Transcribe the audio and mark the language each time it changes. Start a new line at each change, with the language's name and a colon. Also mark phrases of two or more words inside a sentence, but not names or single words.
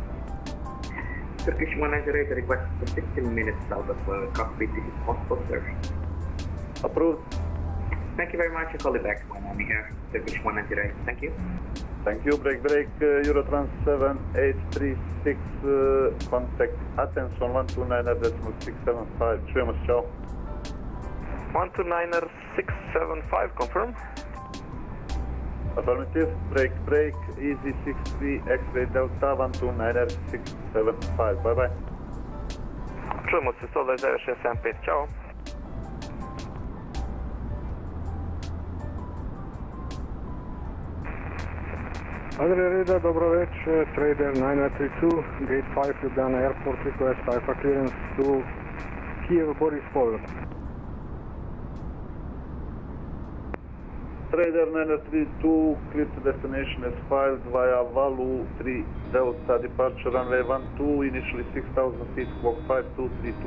English: Turkish 198 request for 15 minutes out of cockpit. This is possible, sir. Approved. Thank you very much. I'll call you back when I'm here. Turkish 198. Thank you. Thank you. Break, Eurotrans 7836, contact Athens on 129.675.
Croatian: Čujemo se, čao.
English: 129.675, confirm. Affirmative. Break, easy 63, X-ray Delta 129.675. Bye bye.
Croatian: Čujemo se 129.675, čao.
English: Adria Radar,
Croatian: dobro večer,
English: Trader 9932, Gate 5, Ljubljana Airport, request Alpha clearance to Kiev, Boris Pol. Trader 932, clear to destination as filed via Valu 3 Delta, departure runway 12, initially 6,000 feet, squawk 5232.